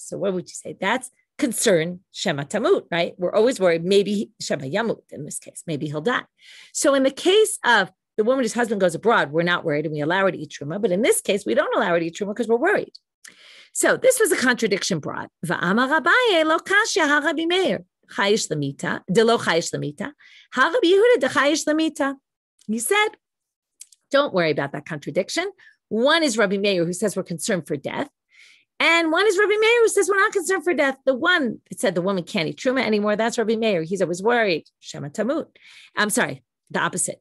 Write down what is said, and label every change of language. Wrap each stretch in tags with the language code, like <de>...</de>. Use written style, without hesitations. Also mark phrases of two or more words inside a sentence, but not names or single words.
<en>So what would you say? That's concern</en> <arc>Shema Tamut,</arc> <en>right? We're always worried, maybe</en> <arc>Shema Yamut</arc> <en>in this case, maybe he'll die. So in the case of the woman whose husband goes abroad, we're not worried and we allow her to eat truma. But in this case, we don't allow her to eat truma because we're worried. So this was a contradiction brought.</en> <arc>Va'amar Abaye lo kashya ha-Rabbi Meir chayish lamita, de lo chayish lamita, ha-Rabbi Yehuda de chayish lamita.</arc> <en>He said, don't worry about that contradiction. One is Rabbi Meir, who says we're concerned for death. And one is Rabbi Meir, who says we're not concerned for death. The one that said the woman can't eat truma anymore, that's Rabbi Meir. He's always worried,</en> <arc>Shema Tamut.</arc> <en>I'm sorry, the opposite.</en>